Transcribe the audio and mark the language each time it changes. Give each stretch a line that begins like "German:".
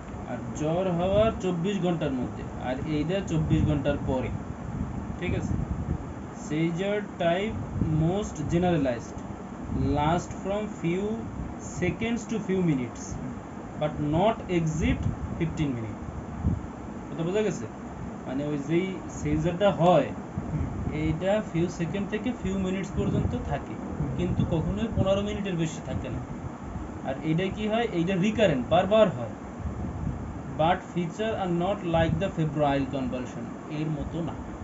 Bangla: আর জ্বর হওয়ার 24 ঘন্টার মধ্যে, আর এইটা 24 ঘন্টার পরে। ঠিক আছে,
English: seizure type most generalized, last from few seconds to few minutes but not exceed 15 minutes।
Bangla: কথা বোঝা গেছে? মানে ওই যেই সেইজারটা হয় এইটা ফিউ সেকেন্ড থেকে ফিউ মিনিটস পর্যন্ত থাকে, কিন্তু কখনোই 15 মিনিটের বেশি থাকে না। আর এইটা কি হয়? এইটা রিকারেন্ট, বারবার হয়,
English: but feature are not like the febrile convulsion,
Bangla: এর মতো না।